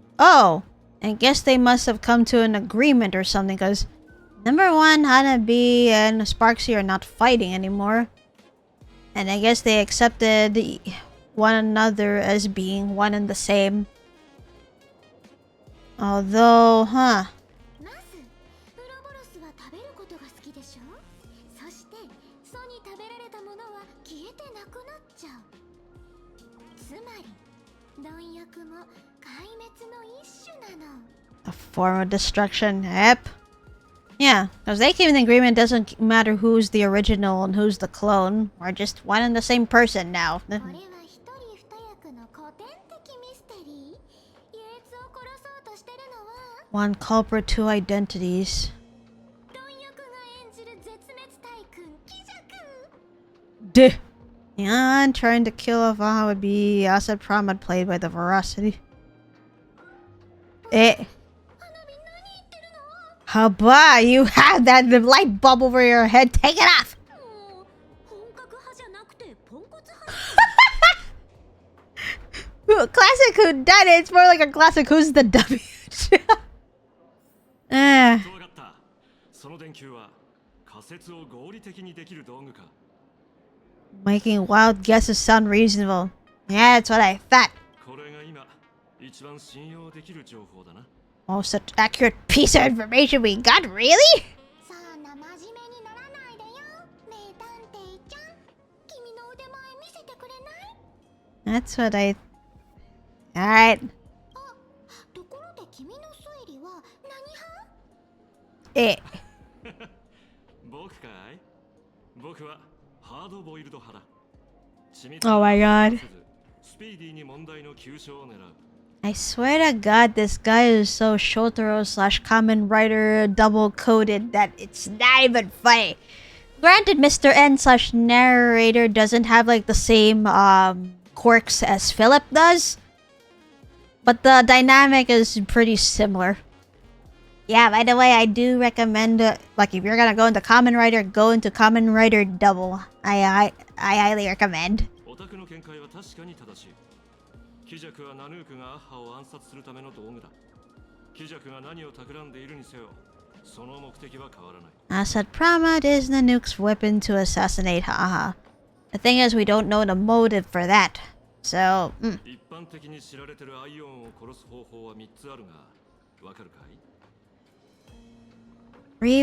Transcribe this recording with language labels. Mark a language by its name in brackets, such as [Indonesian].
[English] Oh, I guess they must have come to an agreement or something, because number one, Hanabi and Sparksy are not fighting anymore. And I guess they accepted one another as being one and the same. Although, huh. [Japanese] まず、ウロボロスは食べることが好きでしょ。そして、ソに食べられたものは消えてなくなっちゃう。つまり、貪欲も壊滅の一種なの。 [English] A form of destruction. Yep. Yeah, because they came in agreement. It doesn't matter who's the original and who's the clone. We're just one and the same person now. [Japanese] これは一人二役の古典的ミステリー。優越を殺そうとしてるのは [English] One culprit, two identities. [Japanese] 貪欲が演じる絶滅体君貴弱。 [English] Duh. Yeah, and trying to kill Avaha would be Asad Pramad played by the Veracity. Eh. Haba, you have that light bulb over your head. Take it off. [Japanese] もう本格派じゃなくてポンコツ派。 [English] Classic Who Done It. It's more like a classic Who's the W. [Japanese] わかった。その電球は仮説を合理的にできる道具か。 [English] Making wild guesses sound reasonable. Yeah, that's what I thought. [Japanese] これが今一番信用できる情報だな。 [English] Most accurate piece of information we got, really? [Japanese] そんな真面目にならないでよ、名探偵ちゃん。君の腕前見せてくれない？ [English] That's what I... Alright. [Japanese] あ、ところで君の推理は何派？ Eh. 僕かい？僕はハードボイルド派だ。 [English] Oh my god. [Japanese] スピーディーに問題の急所を狙う。 [English] I swear to god, this guy is so Shotaro / Kamen Rider double coded that it's not even funny. Granted, Mr. N / narrator doesn't have like the same quirks as Philip does, but the dynamic is pretty similar. Yeah, by the way, I do recommend like if you're gonna go into Kamen Rider, go into Kamen Rider Double. I highly recommend. [Japanese] オタクの見解は確かに正しい。貴弱はナヌークがアッハを暗殺するための道具だ。貴弱が何を企んでいるにせよ、その目的は変わらない。 [English] Asad Pramad is Nanook's weapon to assassinate Haha. The thing is, we don't know the motive for that. So, [Japanese] 一般的に知られてるアイオンを殺す方法は3つあるが、わかるかい？